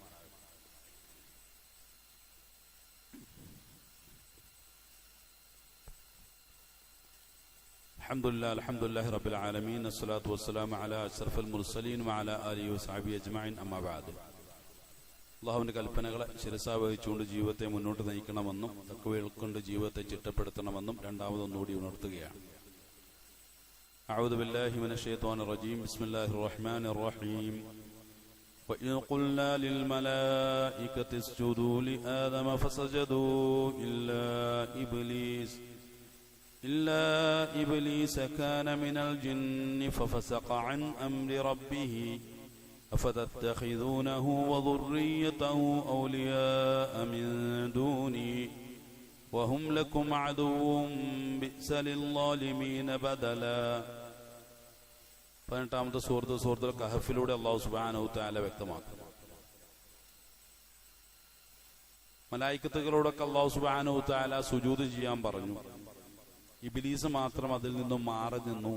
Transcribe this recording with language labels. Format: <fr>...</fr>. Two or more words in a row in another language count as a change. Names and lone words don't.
<ar>الحمد لله رب العالمين والصلاة والسلام على أشرف المرسلين وعلى آله وصحبه أجمعين أما بعد.</ar> <ml>അല്ലാഹുവിന്റെ കൽപ്പനകളെ ശിരസാ വഹിച്ചുകൊണ്ട് ജീവിതത്തെ മുന്നോട്ട് നയിക്കണമെന്നും തഖ്വ കൊണ്ട് ജീവിതത്തെ ചിട്ടപ്പെടുത്തണമെന്നും രണ്ടാമതൊന്നുകൂടി ഉണർത്തുകയാണ്.</ml> <ar>أعوذ بالله من الشيطان الرجيم بسم الله الرحمن الرحيم. وَإِذْ قُلْنَا لِلْمَلَائِكَةِ اسْجُدُوا لِآدَمَ فَسَجَدُوا إلا إبليس كان من الجن ففسق عن أمر ربه أفتتخذونه وذريته أولياء من دوني وهم لكم عدو بئس للظالمين بدلا.</ar> <ml>18-ാമത്തെ സൂറത്തുൽ കഹഫിലൂടെ അല്ലാഹു</ml> <ar>سبحانه وتعالى</ar> <ml>വ്യക്തമാക്കുന്നു. മലായികത്തുകളോടൊക്കെ അല്ലാഹു</ml> <ar>سبحانه وتعالى</ar> <ml>സുജൂദ് ചെയ്യാൻ പറഞ്ഞു. ഇബ്ലീസ് മാത്രം അതിൽ നിന്നും മാറി നിന്നു.</ml>